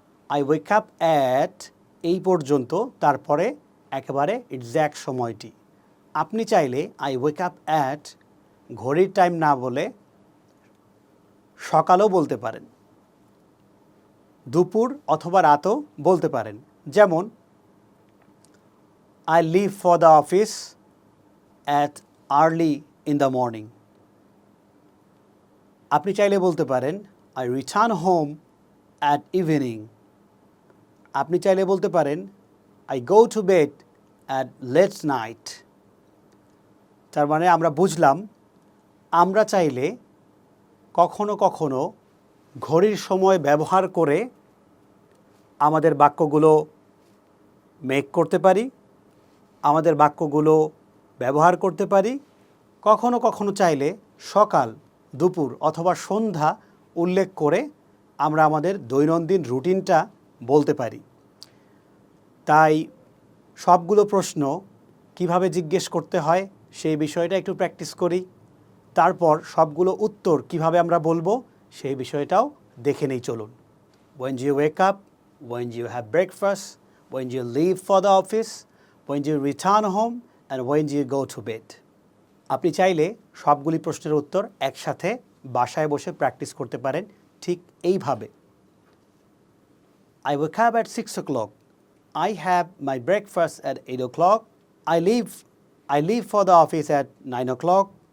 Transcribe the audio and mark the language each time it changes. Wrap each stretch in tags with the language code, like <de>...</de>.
<en>I wake up at</en> <bn>এই পর্যন্ত, তারপরে একেবারে এক্স্যাক্ট সময়টি। আপনি চাইলে</bn> <en>I wake up at</en> <bn>ঘড়ির টাইম না বলে সকালও বলতে পারেন, দুপুর অথবা রাতও বলতে পারেন।</bn> <en>যেমন I leave for the office at early in the morning।</en> <bn>আপনি চাইলে বলতে পারেন</bn> <en>I return home at evening।</en> <bn>আপনি চাইলে বলতে পারেন</bn> <en>I go to bed at late night।</en> <bn>তার মানে আমরা বুঝলাম, আমরা চাইলে কখনো কখনো ঘড়ির সময় ব্যবহার করে আমাদের বাক্যগুলো মেক করতে পারি, আমাদের বাক্যগুলো ব্যবহার করতে পারি। কখনো কখনো চাইলে সকাল, দুপুর অথবা সন্ধ্যা উল্লেখ করে আমরা আমাদের দৈনন্দিন রুটিনটা বলতে পারি। তাই সবগুলো প্রশ্ন কিভাবে জিজ্ঞেস করতে হয় সেই বিষয়টা একটু প্র্যাকটিস করি, তারপর সবগুলো উত্তর কিভাবে আমরা বলবো সেই বিষয়টাও দেখে নেই চলুন।</bn> <en>When you wake up, when you have breakfast, when you leave for the office, when you return home and when you go to bed।</en> <bn>আপনি চাইলে সবগুলি প্রশ্নের উত্তর একসাথে বাসায় বসে প্র্যাকটিস করতে পারেন ঠিক এইভাবে।</bn> <en>I wake up at 6 o'clock। I have my breakfast at 8 o'clock। I leave for the office at 9 o'clock।</en>